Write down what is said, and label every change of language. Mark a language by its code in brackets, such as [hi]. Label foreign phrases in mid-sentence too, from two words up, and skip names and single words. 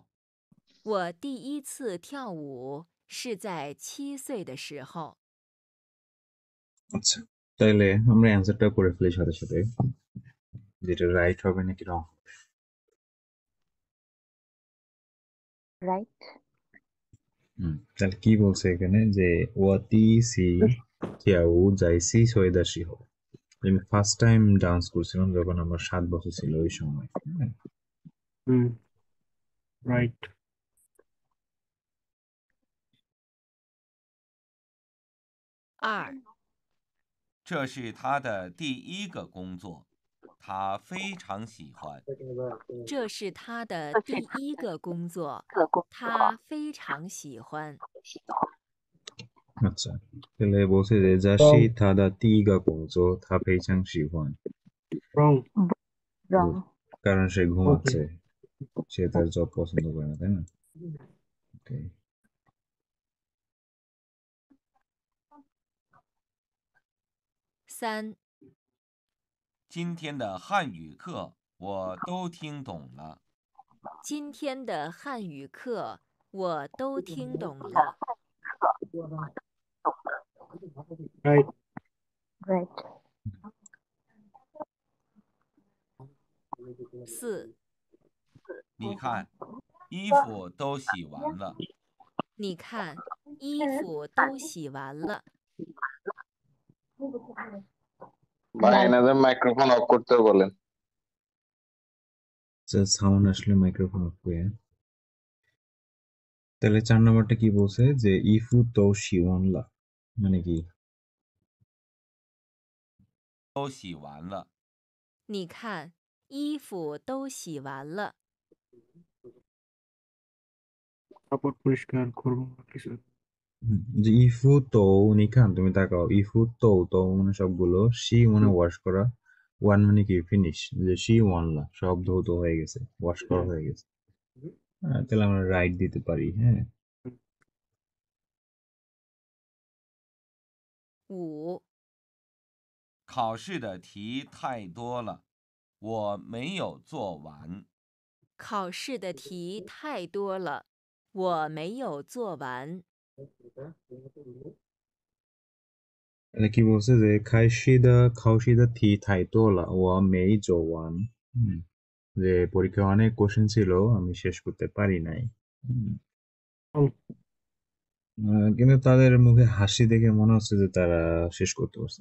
[zh] 我第一次跳舞是在7岁的时候。 [bn] আচ্ছা, তাহলে আমরা অ্যান্সারটা করে ফেলি সাথে সাথে, যেটা রাইট হবে নাকি রং। [en] রাইট। [bn] তাহলে কি বলছে এখানে যে [zh] 我第一次跳舞在4岁的时候, [bn] আমি [en] first time dance [bn] করছিলাম যখন আমার 7 বছর ছিল ওই সময়, হ্যাঁ। [en] রাইট। [bn] 2. [zh] 这是他的第1个工作，他非常喜欢。这是他的第1个工作，这个工他非常喜欢。 [bn] আচ্ছা, তাহলে বলছে যে [zh] 这是他的第一个工作他非常喜欢, [en] রং। রং। [bn] কারণ সে ঘুমাচ্ছে, সে তার জব পছন্দ করে না, তাই না? [en] Okay. [bn] 3. [zh] 今天的汉语课我都听懂了。今天的汉语课我都听懂了。 [en] রাইট। রাইট। [bn] 4. [zh] 你看，衣服都洗完了。你看，衣服都洗完了。 [bn] ভাই এনাদের [en] microphone off [bn] করতে বলেন। সাউন্ড আসলে [en] microphone off [bn] করে। তাহলে 4 নম্বরটা কি বলছে যে [zh] 衣服都洗完了, [bn] মানে কি? [zh] 都洗完了。你看，衣服都洗完了。 [bn] কাপড় পরিষ্কার করবো কিছু। যে [zh] 衣服都你看, [bn] তুমি তাকাও, [zh] 衣服都都 [bn] মানে সবগুলো, শি মানে ওয়াশ করা, ওয়ান মানে কি ফিনিশ, যে [zh] 洗完了 [bn] সব ধৌত হয়ে গেছে, ওয়াশ করা হয়ে গেছে। তাহলে আমরা রাইট দিতে পারি, হ্যাঁ। 5. [zh] 考试的题太多了，我没有做完。考试的题太多了，我没有做完。 [bn] এটা কি বলছে যে [zh] 考试的题太多了我没有做完. [bn] যে পরীক্ষায় অনেক কোশ্চেন ছিল আমি শেষ করতে পারি নাই। [en] Wrong. [bn] কিন্তু তাদের মুখে হাসি দেখে মনে হচ্ছে যে তারা শেষ করতে পারছে।